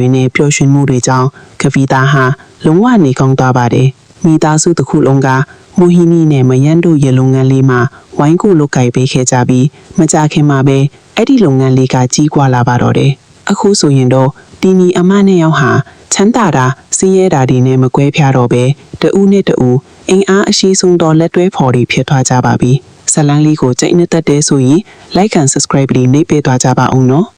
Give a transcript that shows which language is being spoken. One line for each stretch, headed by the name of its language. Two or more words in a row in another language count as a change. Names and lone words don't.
Burmese: နဲ့ပျော်ရွှင်မှုတွေကြောင့်ကဗီတာဟာလုံးဝနေကောင်းသွားပါတယ်မိသားစုတစ်ခုလုံးကမိုဟီနီနဲ့မယန်းတို့ရဲ့လုပ်ငန်းလေးမှာဝိုင်းကိုလုပ်ကိုင်ပေးခဲ့ကြပြီးမကြခင်မှာပဲအဲ့ဒီလုပ်ငန်းလေးကကြီးပွားလာပါတော့တယ်အခုဆိုရင်တော့တီနီအမနဲ့ရောက်ဟာချမ်းသာတာစင်းရဲတာတွေနဲ့မကွဲပြားတော့ပဲတဦးနဲ့တဦးအင်အားအရှိဆုံးတော့လက်တွဲဖော်တွေဖြစ်သွားကြပါပြီဇလန်းလေးကိုကြိုက်နေတတ်တဲ့ဆိုရင်
English: like and subscribe
Burmese: လေးနှိပ်ပေးသွားကြပါအောင်နော်